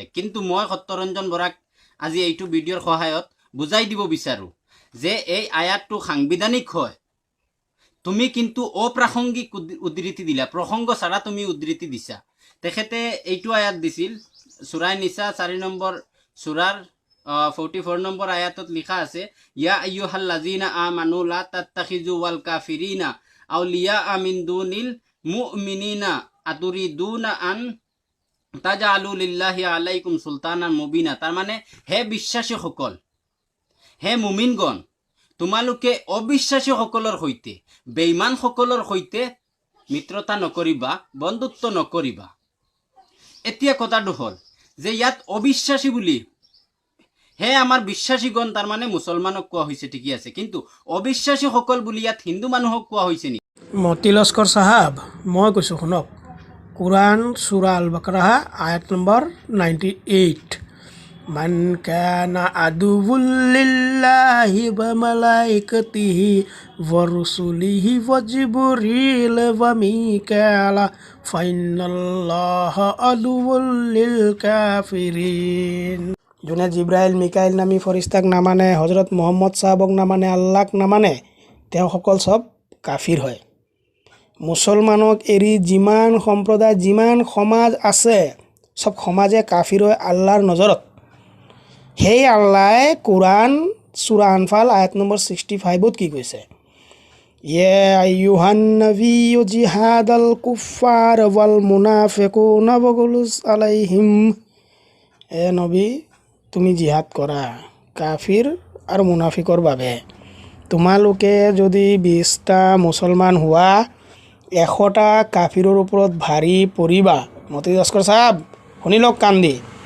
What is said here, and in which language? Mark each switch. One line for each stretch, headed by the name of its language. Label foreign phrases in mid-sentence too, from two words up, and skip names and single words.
Assamese: কিন্তু মই সত্যৰঞ্জন বৰাক আজি এইটো ভিডিঅ'ৰ সহায়ত বুজাই দিব বিচাৰোঁ যে এই আয়াতটো সাংবিধানিক হয়। তুমি কিন্তু অপ্ৰাসংগিক উদ্ধৃতি দিলা, প্ৰসংগ চাৰা তুমি উদ্ধৃতি দিছা। তেখেতে এইটো আয়াত দিছিল সূৰা নিসা 4 নম্বৰ সূৰাৰ 44 নম্বৰ আয়াতত লিখা আছে
Arabic: يا أيها الذين آمنوا لا تتخذوا الكافرين أولياء من دون المؤمنين أتريدون أن تجعلوا لله عليكم سلطانا مبينا.
Assamese: তাৰ মানে হে বিশ্বাসীসকল, হে মুমিনগণ, তোমালোকে অবিশ্বাসীসকলৰ সৈতে, বেঈমানসকলৰ সৈতে মিত্ৰতা নকৰিবা, বন্ধুত্ব নকৰিবা। এতিয়া কথাটো হ'ল যে ইয়াত অবিশ্বাসী বুলি হে আমাৰ বিশ্বাসীগণ, তাৰ মানে মুছলমানক কোৱা হৈছে, ঠিকই আছে, কিন্তু অবিশ্বাসীসকল বুলি ইয়াত হিন্দু মানুহক কোৱা হৈছে নেকি? মতি লস্কৰ চাহাব, মই কৈছোঁ শুনক। কুৰাণ সূৰা আল বাকাৰাহ আয়াত নম্বৰ 98।
Arabic: من كان عدوا لله وملائكته ورسله وجبريل وميكال فإن الله عدو للكافرين.
Assamese: যোনে জিব্ৰাইল মিকাইল নামী ফৰিস্তাক নামানে, হজৰত মুহাম্মদ চাহাবক নামানে, আল্লাহক নামানে, তেওঁসকল চব কাফিৰ হয়। মুছলমানক এৰি যিমান সম্প্ৰদায়, যিমান সমাজ আছে, চব সমাজে কাফিৰ হয় আল্লাহৰ নজৰত। সেই আল্লাহে কুৰাণ সূৰা আনফাল আয়াত নম্বৰ 65ত কি কৈছে?
Arabic: يا أيها النبي جاهد الكفار والمنافقين واغلظ عليهم.
Assamese: এ নবী, তুমি জিহাদ কৰা কাফিৰ আৰু মুনাফিকৰ বাবে। তোমালোকে যদি 20টা মুছলমান হোৱা, 100টা কাফিৰৰ ওপৰত ভাৰী পৰিবা। মতি লস্কৰ চাহাব শুনি লওক কাণ দি।